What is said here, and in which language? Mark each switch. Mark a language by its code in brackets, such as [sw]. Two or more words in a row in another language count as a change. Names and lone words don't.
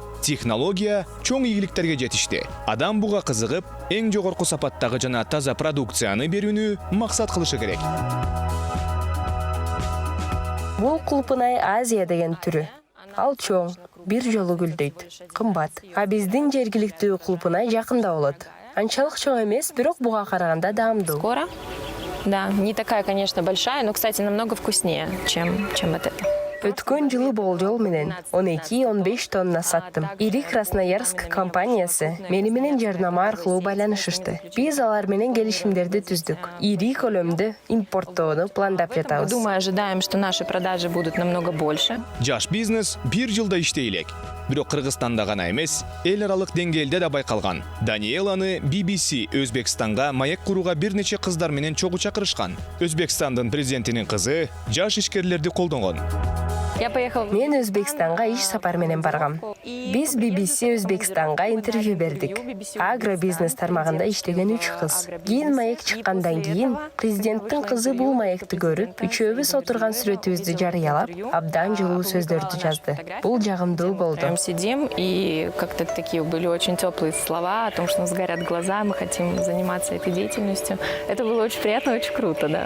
[ky] Технология чоң ийгиликтерге жетишти. Адам буга кызыгып, эң жогорку сапаттагы жана таза продукцияны берүүнү максат кылышы керек. Бул кулпунай Азия деген түрү. Ал чоң, бир жолу гүлдөйт, кымбат. А биздин жергиликтүү кулпунай жакында болот. Анчалык чоң эмес, бирок буга караганда даамдуу. [ru] Скоро Да, не такая, конечно, большая, но, кстати, намного вкуснее, чем вот это. [ky] Өткөн жылы болжол менен 12-15 тонна саттым. Ири Красноярск компаниясы мени менен жарнама аркылуу байланышышты. Биз алар менен келишимдерди түздүк. Ири көлөмдө импорттоону пландап жатабыз. [ru] Думаю, ожидаем, что наши продажи будут намного больше. [ky] Жаш бизнес бир жылда иштей элек. Бирок Кыргызстанда гана эмес, эл аралык деңгээлде да байкалган. Даниэланы BBC Өзбекстанга маек курууга бир нече кыздар менен чогуу чакырышкан. Өзбекстандын президентинин кызы жаш ишкерлерди колдонгон. [ru] Я поехала... [ky] Мен Өзбекстанга иш сапар менен баргам. Биз BBC Өзбекстанга интервью бердик. Агробизнес тармагында иштеген 3 кыз. Кийин маек чыккандан кийин президенттин кызы бул маекти көрүп, үчөөбүз отурган сүрөтүбүздү жарыялап, абдан жылуу сөздөрдү жазды. Бул жагымдуу болду. [ru] Сидим, и как-то такие были очень теплые слова о том, что у нас горят глаза, мы хотим заниматься этой деятельностью. Это было очень приятно, очень круто, да.